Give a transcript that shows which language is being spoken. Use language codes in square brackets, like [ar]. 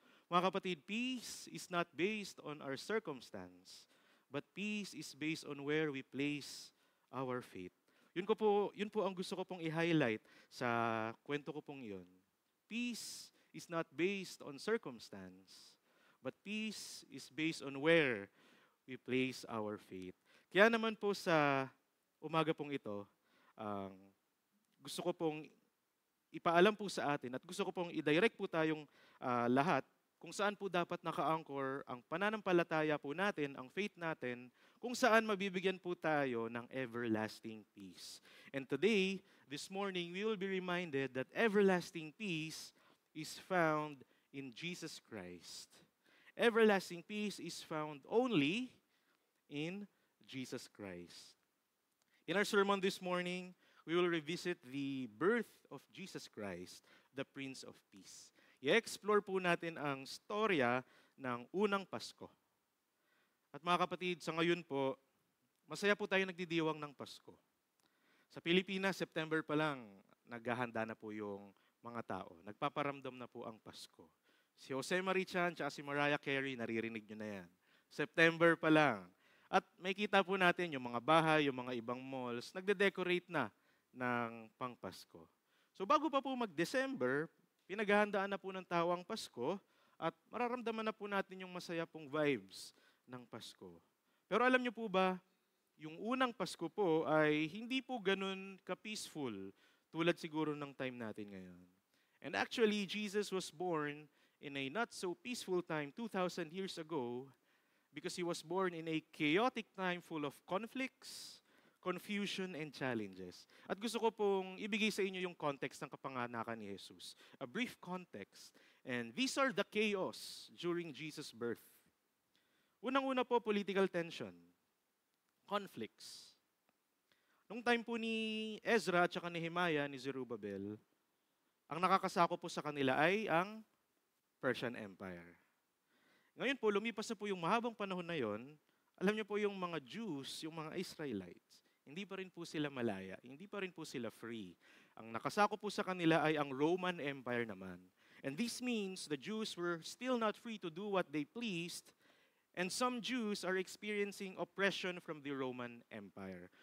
[tl] Mga kapatid, [en] peace is not based on our circumstance, but peace is based on where we place our faith. [tl] Yun po ang gusto ko pong i-highlight sa kwento ko pong yun. [en] Peace is not based on circumstance, but peace is based on where we place our faith. [tl] Kaya naman po sa umaga pong ito, gusto ko pong ipaalam po sa atin at gusto ko pong i-direct po tayong lahat kung saan po dapat naka-anchor ang pananampalataya po natin, ang faith natin, kung saan mabibigyan po tayo ng [en] everlasting peace. And today, this morning, we will be reminded that everlasting peace is found in Jesus Christ. Everlasting peace is found only in Jesus Christ. In our sermon this morning, we will revisit the birth of Jesus Christ, the Prince of Peace. [tl] I-explore po natin ang storya ng unang Pasko. At mga kapatid, sa ngayon po, masaya po tayo nagdidiwang ng Pasko. Sa Pilipinas, September pa lang, naghahanda na po yung mga tao. Nagpaparamdam na po ang Pasko. Si Jose Marichan at si Mariah Carey, naririnig nyo na yan. September pa lang. At may kita po natin yung mga bahay, yung mga ibang malls, nagde-decorate na ng pang-Pasko. So bago pa po mag-December, pinaghahandaan na po ng tao ang Pasko at mararamdaman na po natin yung masaya pong vibes ng Pasko. Pero alam niyo po ba, yung unang Pasko po ay hindi po ganun ka-peaceful tulad siguro ng time natin ngayon. [en] And actually, Jesus was born in a not so peaceful time 2,000 years ago because He was born in a chaotic time full of conflicts, confusion, and challenges. [tl] At gusto ko pong ibigay sa inyo yung context ng kapanganakan ni Jesus. [en] A brief context. And these are the chaos during Jesus' birth. [tl] Unang-una po, [en] political tension. conflicts. [tl] Nung time po ni Ezra at saka ni Nehemiah, ni Zerubbabel, ang nakakasako po sa kanila ay ang Persian Empire. Ngayon po, lumipas na po yung mahabang panahon na yon. Alam niyo po yung mga Jews, yung mga Israelites, hindi pa rin po sila malaya, hindi pa rin po sila free. Ang nakasako po sa kanila ay ang Roman Empire naman. [en] And this means the Jews were still not free to do what they pleased, and some Jews are experiencing oppression from the Roman Empire.